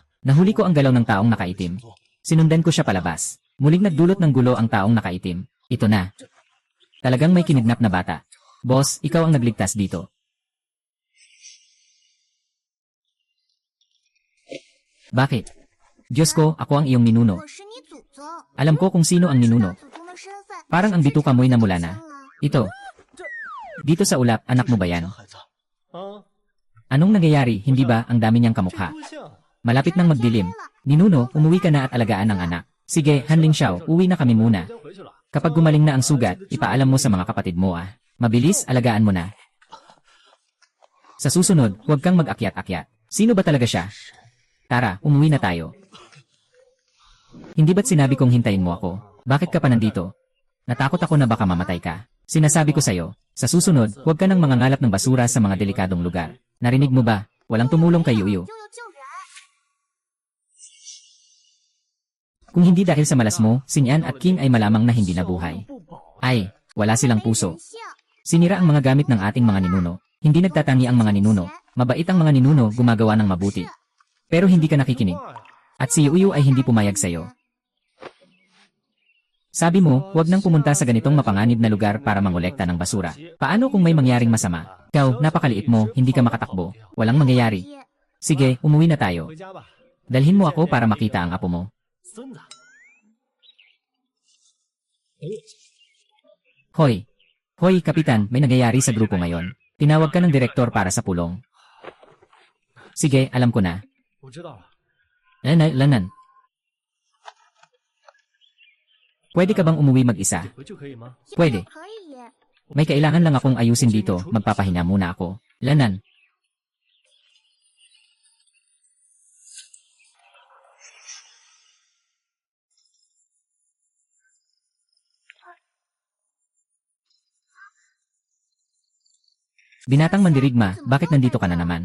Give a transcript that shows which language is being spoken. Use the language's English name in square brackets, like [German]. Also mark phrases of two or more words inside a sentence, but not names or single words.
[Filipino] Nahuli ko ang galaw ng taong nakaitim. Sinundan ko siya palabas. Muling nagdulot ng gulo ang taong nakaitim. Ito na. Talagang may kinidnap na bata. Boss, ikaw ang nagligtas dito. Bakit? Diyos ko, ako ang iyong ninuno. [Chinese] 我是你祖宗， [Filipino] Alam ko kung sino ang [Chinese] 知道 [Filipino] ninuno. [Chinese] 祖宗的身份。 [Filipino] Parang ang bituka mo'y namula na. [Chinese] 了 [Filipino] Ito. Dito sa ulap, anak mo ba yan? [Chinese] 孩子，啊， [Filipino] Anong nangyayari, hindi ba ang dami niyang kamukha? [Chinese] 不像。 [Filipino] Malapit nang magdilim. Ninuno, umuwi ka na at alagaan ang anak. Sige, Hanling Xiao, uwi na kami muna. [Chinese] 先回去了。 [Filipino] Kapag gumaling na ang sugat, ipaalam mo sa mga kapatid mo ah. Mabilis, alagaan mo na. Sa susunod, huwag kang mag-akyat-akyat. Sino ba talaga siya? Tara, umuwi na tayo. Hindi ba't sinabi kong hintayin mo ako? Bakit ka pa nandito? Natakot ako na baka mamatay ka. Sinasabi ko sa'yo, sa susunod, huwag ka nang mangangalap ng basura sa mga delikadong lugar. Narinig mo ba? Walang tumulong kay Yuyu. [Chinese] 悠悠救人， [Filipino] Kung hindi dahil sa malas mo, Xingyan at King ay malamang na hindi nabuhay. Ay, wala silang [Chinese] 没 [Filipino] puso. [Chinese] 人性。 [Filipino] Sinira ang mga gamit ng ating mga ninuno. Hindi nagtatangi ang mga ninuno. Mabait ang mga ninuno, gumagawa ng mabuti. Pero hindi ka nakikinig. At si Yuyu ay hindi pumayag sa'yo. Sabi mo, huwag nang pumunta sa ganitong mapanganib na lugar para mangolekta ng basura. Paano kung may mangyaring masama? Ikaw, napakaliit mo, hindi ka makatakbo. Walang mangyayari. [Chinese] 爹 [Filipino] Sige, umuwi na tayo. [Chinese] 回家吧， [Filipino] Dalhin mo ako para makita ang apo mo. [Chinese] 孙子。 [Filipino] Hoy! Hoy, Kapitan, may nangyayari sa grupo ngayon. Tinawag ka ng direktor para sa pulong. Sige, alam ko na. [Chinese] 我知道了。 [Filipino] Lanan. Pwede ka bang umuwi mag-isa? [Chinese] 回去可以吗？ [Filipino] Pwede. [Chinese] 可以耶。 [Filipino] May kailangan lang akong ayusin dito, magpapahinga muna ako. Lanan. Binatang mandirigma, bakit nandito ka na naman?